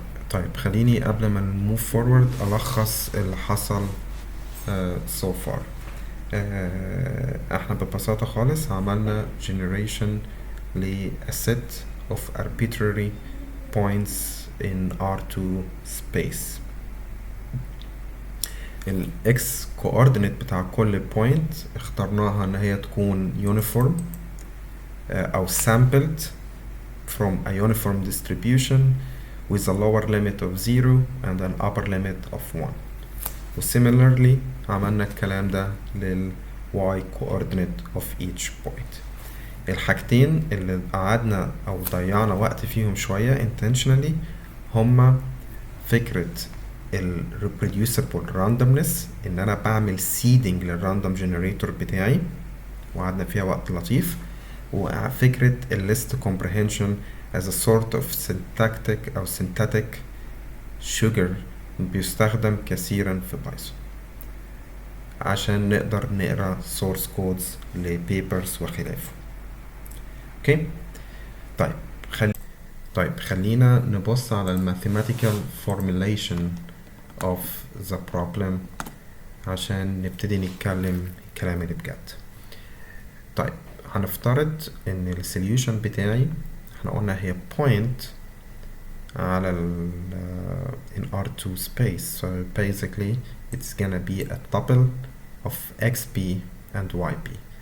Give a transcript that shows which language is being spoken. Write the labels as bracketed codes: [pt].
[ar] طيب خليني قبل ما نموف فورورد ألخص اللي حصل [en] so far. [ar] احنا ببساطة خالص عملنا generation ل [en] a set of arbitrary points in R2 space. ال x coordinate بتاع كل point [ar] اخترناها ان هي تكون [en] uniform او sampled from a uniform distribution with a lower limit of 0 and an upper limit of 1. [ar] و similarly عملنا الكلام ده لل y coordinate of each point. الحاجتين اللي قعدنا او ضيعنا وقت فيهم شوية intentionally هما فكرة ال reproducible randomness، ان انا بعمل seeding للراندوم جنريتور بتاعي وقعدنا فيها وقت لطيف، وفكرة ال list comprehension [en] as a sort of syntactic [ar] أو synthetic sugar بيستخدم كثيرا في بايثون عشان نقدر نقرا source codes لبيبرز وخلافه. اوكي طيب خلينا نبص على ال [en] mathematical formulation of the problem [ar] عشان نبتدي نتكلم الكلام اللي بجد. [en] طيب هنفترض ان ال solution بتاعي [ar] احنا قلنا هي [en] point على ال in R2 space, so basically it's gonna be a tuple of xp and yp.